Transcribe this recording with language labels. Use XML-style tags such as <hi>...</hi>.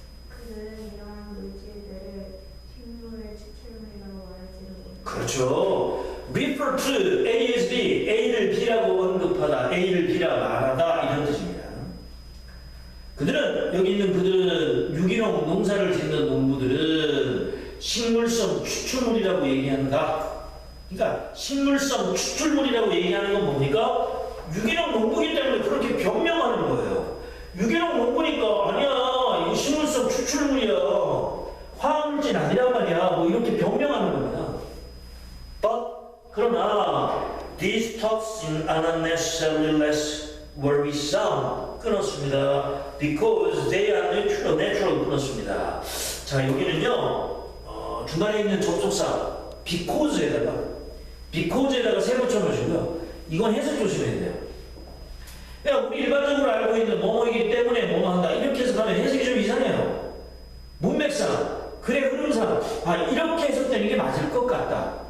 <ko>그는 이러한 물질들을 식물의 추출물이라고 말할지도 모른다. 그렇죠.</ko> <en>refer to A as B,</en> <ko>A를 B라고 언급하다, A를 B라 말하다 이런 뜻입니다. 그들은 유기농 농사를 짓는 농부들은 식물성 추출물이라고 얘기한다. 그러니까 식물성 추출물이라고 얘기하는 건 뭡니까? 유기농 농부이기 때문에 그렇게 변명하는 거예요. 유기농 농부니까 아니야 이거 식물성 추출물이야 화학물질 아니란 말이야 뭐 이렇게 변명하는 겁니다. 그러나</ko> <en>these toxins are not necessarily less worrisome.</en> <ko>끊었습니다.</ko> <en>Because they are natural.</en> <ko>끊었습니다. 자 여기는요 중간에 있는 접속사 because에다가 세 붙여 놓으시고요. 이건 해석 조심해야 돼요. 그냥 우리 일반적으로 알고 있는 뭐뭐이기 때문에 뭐뭐 한다 이렇게 해석하면 해석이 좀 이상해요. 문맥상 글의 흐름상 이렇게 해석되는 게 맞을 것 같다.</ko>